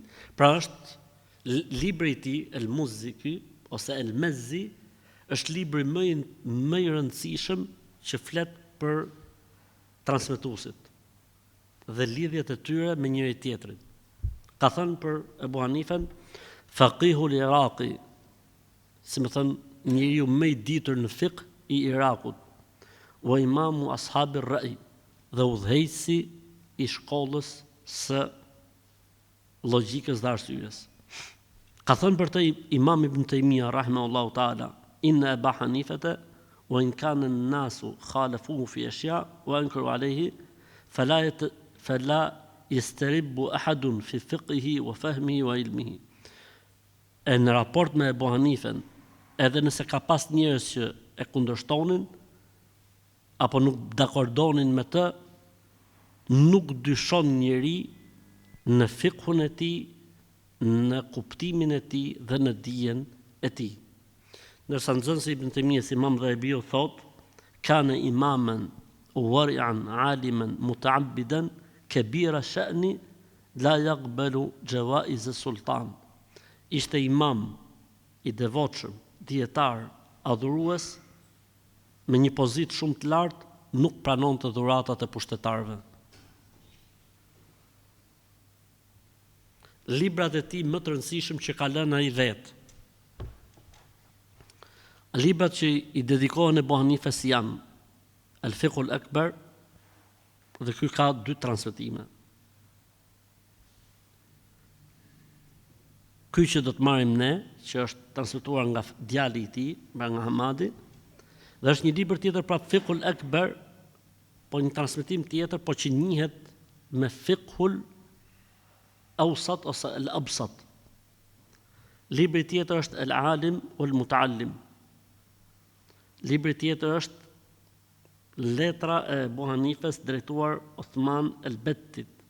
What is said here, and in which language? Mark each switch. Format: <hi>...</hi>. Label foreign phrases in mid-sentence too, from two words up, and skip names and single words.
<sq>Pra është libri i tij el-Muzzi ky, ose el-Mizzi, është libri më i rëndësishëm që flet për transmetuesit dhe lidhjet e tyre me njëri tjetrin. Ka thënë për Abu Hanifën:</sq> <ar>فقيه العراق,</ar> <sq>si më thënë, njeriu më i ditur në fiqh i Irakut,</sq> <ar>وإمام أصحاب الرأي,</ar> <sq>dhe udhëheqësi i shkollës së logjikës dhe arsyes. Ka thënë për të Imam Ibn Taymija</sq> <ar>رحمه الله تعالى إن أبا حنيفة وإن كان الناس خالفوه في أشياء وأنكروا عليه فلا يستريب أحد في فقهه وفهمه وعلمه.</ar> <sq>E në raport me Abu Hanifën, edhe nëse ka pas njerëz që e kundërshtonin apo nuk dakordonin me të, nuk dyshon njeri në fiqhun e tij, në kuptimin e tij dhe në dijen e tij. Ndërsa nxënësi Ibn Taymiyes, Imam Dhahabiu, thot:</sq> <ar>كان إماما ورعا عالما متعبدا كبير الشأن لا يقبل جوائز السلطان.</ar> <sq>Ishte imam i devotshëm, dietar, adhurues, me një pozitë shumë të lartë, nuk pranonte dhuratat e pushtetarëve. Librat e tij më të rëndësishëm që ka lënë ai vetë, librat që i dedikohen Abu Hanifës janë Al-Fiqh al-Akbar, dhe ky ka 2 transmetime. Ky që do të marrim ne, që është transmetuar nga djali i tij, nga Hamadi, dhe është një libër tjetër, pra Fiqh al-Akbar, po një transmetim tjetër, po që njihet me Fiqhul Awsat ose al-Absat. Libri tjetër është Al-Alim wal-Muta'allim. Libri tjetër është Letra e Abu Hanifës drejtuar Uthman el-Bettit.</sq>